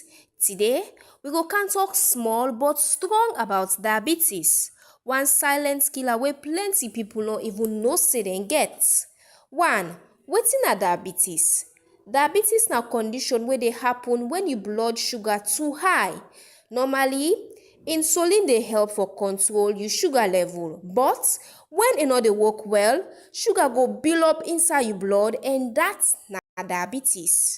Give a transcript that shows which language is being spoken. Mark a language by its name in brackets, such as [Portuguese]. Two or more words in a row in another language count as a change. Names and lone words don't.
[Nigerian Pidgin] Today, we go can talk small but strong about diabetes. one silent killer wey plenty people no even know say dem get. 1. Wetin na diabetes? Diabetes na condition wey dey happen when your blood sugar too high. Normally, insulin dey help for control your sugar level, but when e no dey work well, sugar go build up inside your blood and that's na diabetes.